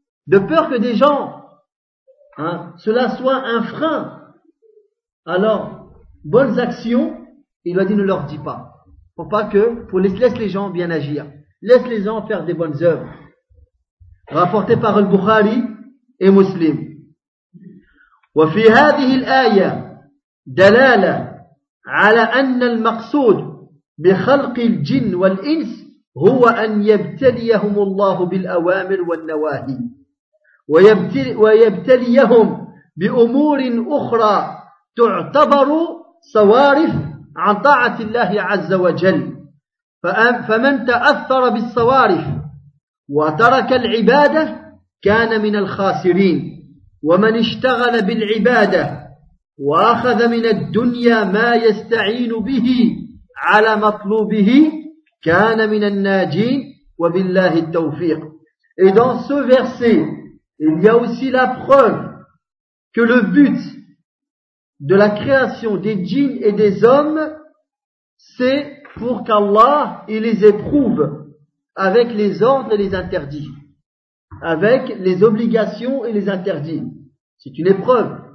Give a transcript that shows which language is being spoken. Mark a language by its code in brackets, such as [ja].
[fr] De peur que des gens, hein, cela soit un frein. Alors, bonnes actions, il lui a dit, ne leur dis pas. Pour pas que, pour laisse les gens bien agir. Laisse les gens faire des bonnes œuvres. Rapporté par Al-Bukhari et Muslim. [ar] وفي هذه الآية دلالة على أن المقصود بخلق الجن والإنس هو أن يبتليهم الله بالأوامر والنواهي ويبتليهم بأمور أخرى تعتبر صوارف عن طاعة الله عز وجل فمن تأثر بالصوارف وترك العبادة كان من الخاسرين ومن اشتغل بالعبادة وأخذ من الدنيا ما يستعين به على مطلوبه كان من الناجين وبالله التوفيق. [fr] Et dans ce verset, il y a aussi la preuve que le but de la création des djinns et des hommes, c'est pour qu'Allah il les éprouve avec les ordres et les interdits, avec les obligations et les interdits. C'est une épreuve.